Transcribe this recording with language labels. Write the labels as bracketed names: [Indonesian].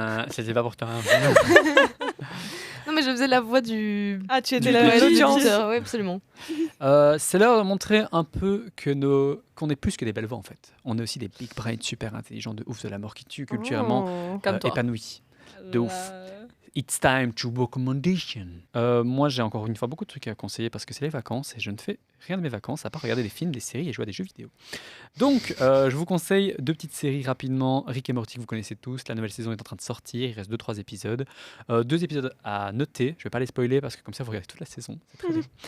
[French] C'était pas pour toi. Non mais je faisais la voix du. Ah, tu étais Du- la du- l'audience. Oui, absolument. C'est l'heure de montrer un peu qu'on est plus que des belles voix en fait. On est aussi des [English] big brains [French] super intelligents de ouf de la mort qui tue culturellement Comme toi. épanouis. De ouf. [English] It's time to recommendation. [French] Moi, j'ai encore une fois beaucoup de trucs à conseiller parce que c'est les vacances et je ne fais rien de mes vacances à part regarder des films, des séries et jouer à des jeux vidéo. Donc, je vous conseille 2 petites séries rapidement. Rick et Morty, que vous connaissez tous. La nouvelle saison est en train de sortir. Il reste 2-3 épisodes. 2 épisodes à noter. Je ne vais pas les spoiler parce que comme ça, vous regardez toute la saison. C'est très bien.